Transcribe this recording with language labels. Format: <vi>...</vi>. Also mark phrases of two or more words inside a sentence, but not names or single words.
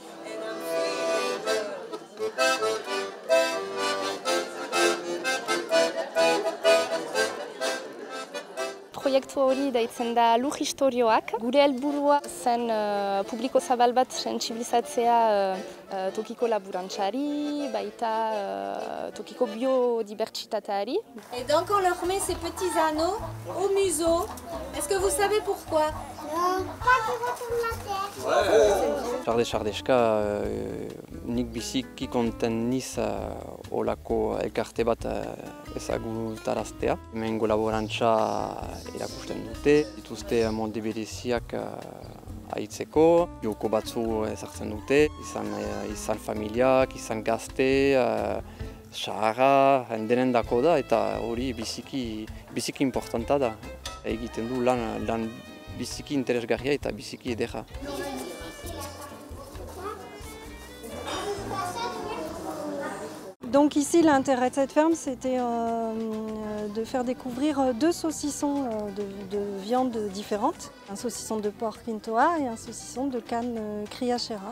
<eu>Proiektu hori deitzen da Lur Historioak. Gure helburua zen publiko zabal bat sentsibilizatzea tokiko laburantzari, baita tokiko biodibertsitateari.</eu> <fr>Et donc on leur met ces petits anneaux au museau. Est-ce que vous savez pourquoi? Non, pas que retourne la terre.</fr> <eu>Sardeska, nik biziki konten niz olako elkarte bat ezagutaraztea. Hemengo laborantza erakusten dute, dituzte molde bereziak haitzeko, joko batzu ezartzen dute, izan familiak, izan gazte, saharra, denen dako da, eta hori biziki importanta da. Egiten du lan biziki interesgarria eta biziki edera.</eu> <fr>Donc ici, l'intérêt de cette ferme, c'était de faire découvrir deux saucissons de viande différentes. Un saucisson de porc Quintoa et un saucisson de canne Kriachera.</fr>